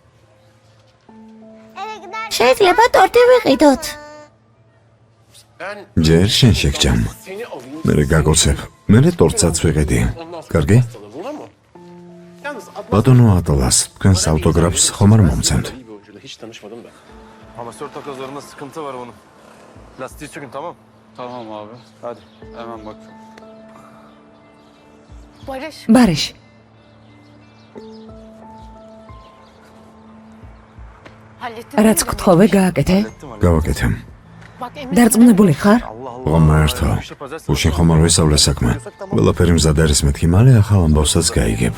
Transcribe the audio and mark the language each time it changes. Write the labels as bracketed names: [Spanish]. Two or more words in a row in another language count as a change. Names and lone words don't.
[Georgian] შეიძლება ტორტი ვიყიდოთ. ჯერ შენ შეგჭამ. მე გაგოცებ. მე ტორტსაც ვიყიდი. კარგი? ბატონო ატლას, თქვენს ავტოგრაფს ხომ არ მომცემთ? [Turkish] Amasör takozlarında sıkıntı var bunun. Lastiği sökün, tamam? Tamam abi. Hadi hemen bak. [Georgian] ბარიშ. რაც გთხოვე გააკეთე? გავაკეთე. დარწმუნებული ხარ? ღომერთო. უშინ ხომ არ ვისავლე საქმე. ყველაფერი მზად არის მეთქი, მალე ახალ ამბავსაც გაიგებ.